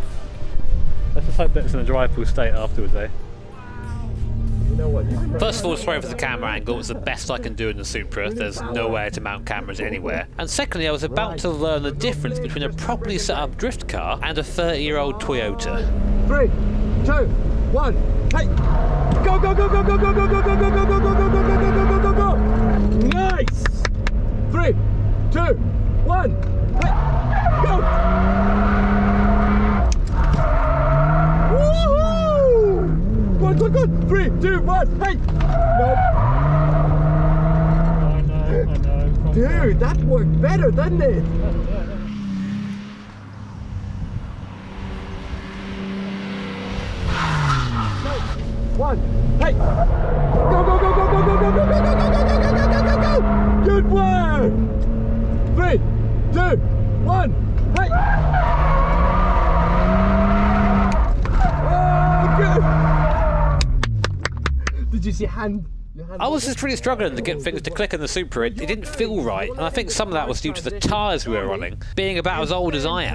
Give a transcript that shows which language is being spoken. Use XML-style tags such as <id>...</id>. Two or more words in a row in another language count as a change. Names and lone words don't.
<en>Let's just hope that it's in a drivable state afterwards, eh? First of all, sorry for the camera angle, it's the best I can do in the Supra. There's nowhere to mount cameras anywhere. And secondly, I was about to learn the difference between a properly set up drift car and a 30-year-old Toyota. 3, 2, 1, hey! Go, go, go, go, go, go, go, go, go, go, go, go, go, go, go, go, go, go, go! Nice! 3, 2, 1, hey! Go! Woohoo! Good, good, good! 3, 2, 1, hey! Nope. I know. Dude, that worked better, doesn't it? One, hey! Go, go, go, go, go, go, go, go, go, go, go, go, go, go, go, go, go! Good work! 3, 2, 1, hey! Oh, good! Did you see hand? I was just really struggling to get things to click in the Supra. It didn't feel right, and I think some of that was due to the tyres we were running, being about as old as I am.</en>